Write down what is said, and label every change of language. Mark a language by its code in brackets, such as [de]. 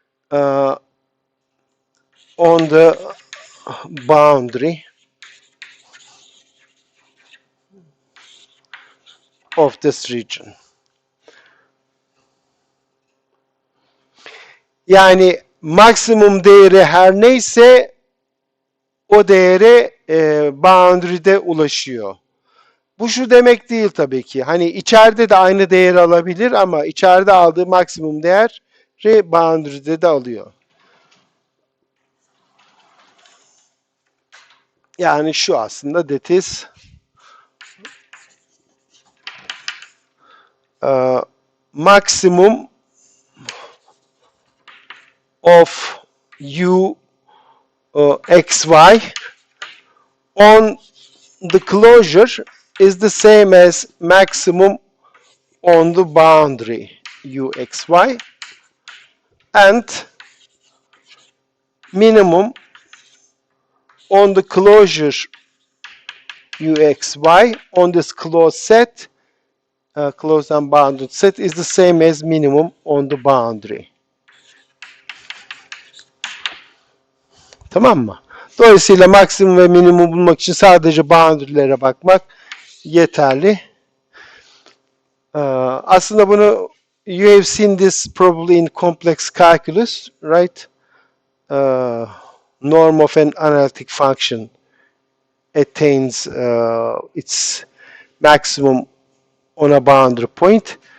[en] On the boundary of this region. [tr] Yani maksimum değeri her neyse o değere boundary'de ulaşıyor. Bu şu demek değil tabii ki. Hani içeride de aynı değeri alabilir ama içeride aldığı maksimum değeri boundary'de de alıyor. Yani şu aslında [en] that is maximum of u xy on the closure is the same as maximum on the boundary u xy, and minimum on the closure u xy on this closed set, closed and bounded set, is the same as minimum on the boundary. [tr] Tamam mı? Dolayısıyla maksimum ve minimum bulmak için sadece boundary'lere bakmak yeterli. Aslında bunu [en] you have seen this probably in complex calculus, right? Norm of an analytic function attains its maximum on a boundary point.